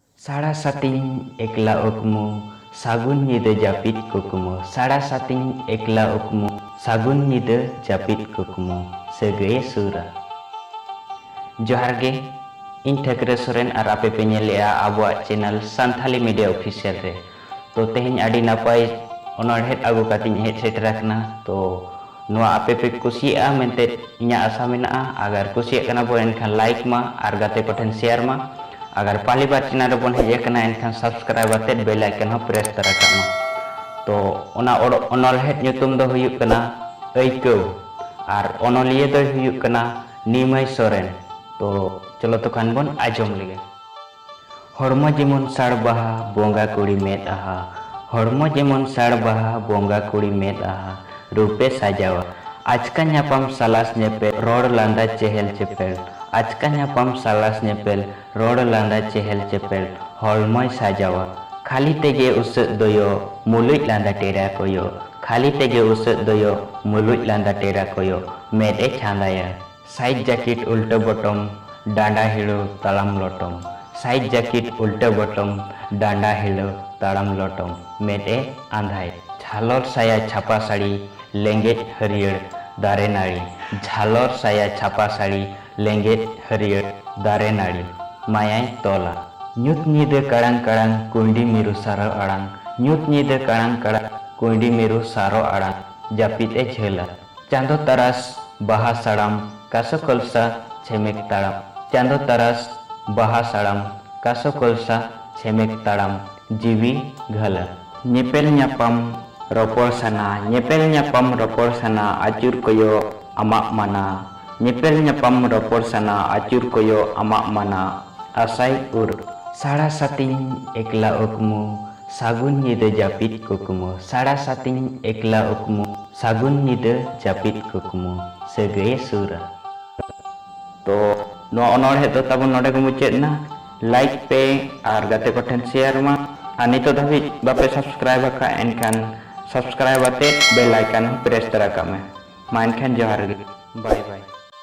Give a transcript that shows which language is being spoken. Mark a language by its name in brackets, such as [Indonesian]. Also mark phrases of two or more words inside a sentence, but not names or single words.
[Santali] Salah sating ekla ukmu, sagun nyida japit kukumu. Salah sating ekla ukmu, sagun nyida japit kukumu. Segeye sura. Johar ge, इन ठेकरे सोरेन और आपे पे नेलेआ आबुआ चैनल सान्थाली मीडिया ऑफिशियल रे तो तेहेन आडी नापाय ओनरहेत आगु कातिन हेड सेटराकना तो नोआ आपे पे कुसिया मेंते इन्या आशा मेनाआ अगर कुसिया कना बो एनखान लाइक मा और गाते कोठेन शेयर मा अगर [Hindi] पहली बार [Santali] चैनल रे बोन हेज कना एनखान सब्सक्राइब आते [English] bell icon [Santali] हो प्रेस तराका मा तो ओना ओनरहेत nyutum दो हुयुक कना ऐकौ और ओनलिये दो हुयुक कना निमाय सोरेन तो चलो तो खान बन आजम लगे हड़मो जेमन साड़ बाहा बोंगा कुड़ी मेद आहा हड़मो जेमन साड़ बाहा बोंगा कुड़ी मेद आहा रूपे साजावा आजका न्यापाम सालास नेपेल रोड लांदा चेहल चेपेल आजका न्यापाम सालास नेपेल रोड लांदा चेहल चेपेल हड़मोय साजावा खाली तेगे उसत दोयो मुलुज लांदा टेरा कोयो खाली तेगे उसत दोयो मुलुज लांदा टेरा कोयो मेदे छांदाया साइड जैकेट उल्टा बटम डांडा हिलो तालाम लटम साइड जैकेट उल्टा बटम डांडा हिलो तालाम लटम मेदे आंधाय झालर साया छापा साड़ी लेंगेट हरियर दारे नाड़ी झालर साया छापा साड़ी लेंगेट हरियर दारे नाड़ी मायाय तोला ᱧᱩᱛ ᱧᱤᱫᱟᱹ ᱠᱟᱲᱟᱝ ᱠᱟᱲᱟᱝ ᱠᱩᱸᱭᱰᱤ ᱢᱤᱨᱩ ᱥᱟᱨᱚ ᱟᱲᱟᱝ ᱧᱩᱛ ᱧᱤᱫᱟᱹ ᱠᱟᱲᱟᱝ ᱠᱟᱲᱟᱝ ᱠᱩᱸᱭᱰᱤ ᱢᱤᱨᱩ ᱥᱟᱨᱚ ᱟᱲᱟᱝ ᱡᱟᱹᱯᱤᱫ ᱮ ᱡᱷᱟᱹᱞᱟ ᱪᱟᱸᱫᱳ ᱛᱟᱨᱟᱥ ᱵᱟᱦᱟ ᱥᱟᱲᱟᱢ कासो कलसा छेमेक ताड़ाम चांदो तरस बाहा साड़ाम कासो कलसा छेमेक ताड़ाम जीवी घला नेपेल न्यापाम रोपड़ साना नेपेल न्यापाम रोपड़ साना आचुर कोयो आमाक माना नेपेल न्यापाम रोपड़ साना आचुर कोयो आमाक माना आसाय उर साड़ा सातिन एकला उकमु सागुन nyida japit kukumu साड़ा सातिन एकला उकमु सागुन nyida japit kukumu segeye sura तो नो ओनरहेत दो ताबो नोडे को मुचेद ना लाइक पे और गाते को ठेन शेयर मा आनी तो धाबी बापे सब्सक्राइब का एनखान सब्सक्राइब आते [English] bell icon [Santali] प्रेस तरा का में मा एनखान जोहार [English] bye bye.